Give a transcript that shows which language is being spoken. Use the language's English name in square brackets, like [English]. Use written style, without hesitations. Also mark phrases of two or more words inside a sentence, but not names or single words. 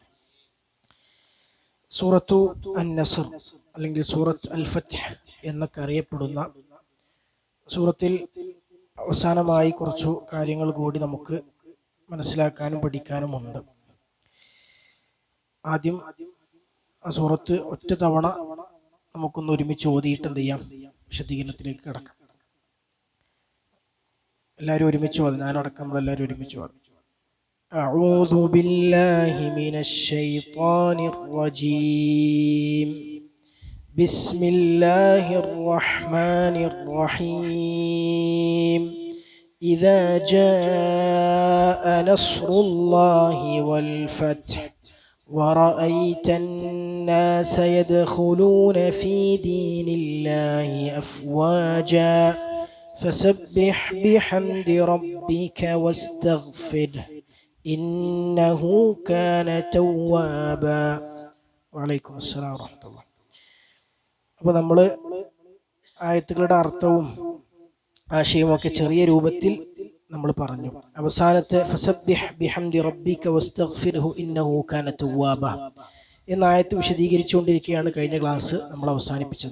[Malayalam] സൂറത്തു അൻ-നസ്ർ അല്ലെങ്കിൽ സൂറത്ത് അൽ-ഫത്ഹ് എന്നൊക്കെ അറിയപ്പെടുന്ന സൂറത്തിൽ അവസാനമായി കുറച്ചു കാര്യങ്ങൾ കൂടി നമുക്ക് മനസ്സിലാക്കാനും പഠിക്കാനുമുണ്ട്. ആദ്യം ആ സൂറത്ത് ഒറ്റ തവണ നമുക്കൊന്ന് ഒരുമിച്ച് ഓതിയിട്ട് എന്ത് ചെയ്യാം, വിശദീകരണത്തിലേക്ക് കിടക്കാം. എല്ലാവരും ഒരുമിച്ച് ഓതി, ഞാനടക്കം നമ്മളെല്ലാവരും ഒരുമിച്ച് ഓതി. [Arabic] أعوذ بالله من الشيطان الرجيم. بسم الله الرحمن الرحيم. إذا جاء نصر الله والفتح ورأيت الناس يدخلون في دين الله أفواجا فسبح بحمد ربك واستغفره إنه كان توابا. وعليكم السلام ورحمة الله. [Malayalam] അപ്പോൾ നമ്മൾ ആയത്തുകളുടെ അർത്ഥവും ആശയവും ഒക്കെ ചെറിയ രൂപത്തിൽ നമ്മൾ പറഞ്ഞു. അവസാനത്തെ [Arabic] فسبح بحمد ربك واستغفره إنه كان توابا [Malayalam] എന്ന ആയത്ത് വിശദീകരിച്ചുകൊണ്ടിരിക്കുകയാണ് കഴിഞ്ഞ ക്ലാസ് നമ്മൾ അവസാനിപ്പിച്ചത്.